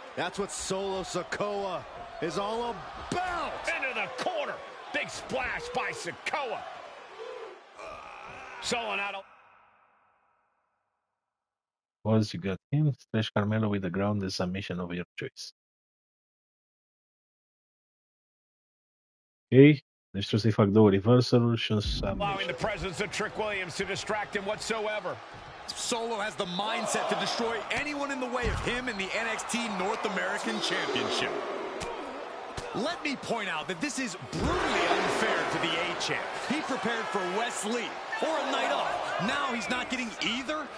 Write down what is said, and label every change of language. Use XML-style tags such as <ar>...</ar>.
<en>That's what Solo Sikoa is all about. Into the corner. Big splash by Sikoa. Solo not. Once you got him, splash Carmelo with the ground, the submission of your choice.</en> <ro>Ok, deci trebuie să-i fac două reversal-uri și un submission.</ro> <en>Allowing the presence of Trick Williams to distract him whatsoever. Solo has the mindset to destroy anyone in the way of him in the NXT North American Championship. Let me point out that this is brutally unfair to the A-Champ. He prepared for Wes Lee or a night off. Now he's not getting either?</en>